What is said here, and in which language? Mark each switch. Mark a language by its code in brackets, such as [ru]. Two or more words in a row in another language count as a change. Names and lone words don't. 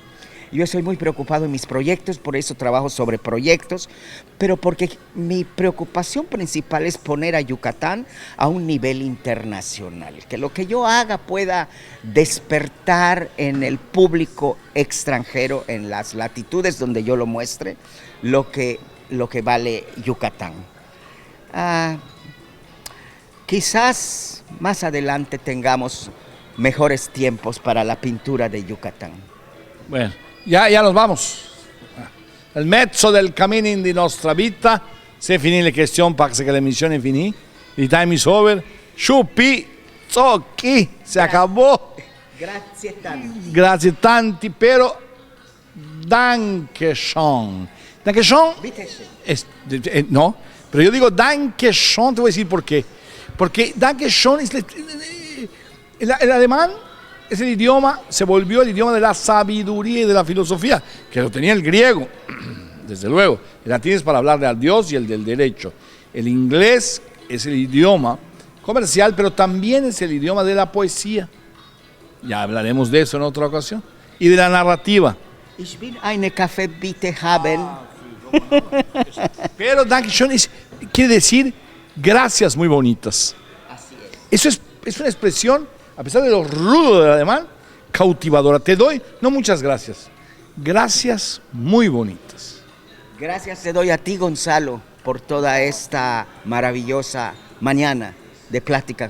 [es] Yo estoy muy preocupado en mis proyectos, por eso trabajo sobre proyectos, pero porque mi preocupación principal es poner a Yucatán a un nivel internacional, que lo que yo haga pueda despertar en el público extranjero, en las latitudes donde yo lo muestre, lo que vale Yucatán. Quizás más adelante tengamos mejores tiempos para la pintura de Yucatán. Bueno. Ya nos vamos. [it] Il mezzo del cammino di nostra vita. [fr] C'est fini le questions parce que l'émission est finie. [en] The time is over. Sciuppi, zocchi, [es] se acabó. [it] Grazie tanti. Grazie tanti, [de] pero danke schön. Danke schön. [es] No, pero yo digo [de] danke schön, [es] te voy a decir por qué. Porque [de] danke schön [es] es el alemán. Es el idioma, se volvió el idioma de la sabiduría y de la filosofía, que lo tenía el griego, desde luego. El latín es para hablar del Dios y el del derecho. El inglés es el idioma comercial, pero también es el idioma de la poesía. Ya hablaremos de eso en otra ocasión. Y de la narrativa. [de] Ich will eine Kaffee bitte haben. [es] Pero Dankeschön quiere decir gracias muy bonitas. Así es. Eso es una expresión, a pesar de lo rudo del alemán, cautivadora. Te doy, no muchas gracias, gracias muy bonitas. Gracias te doy a ti, Gonzalo, por toda esta maravillosa mañana de plática.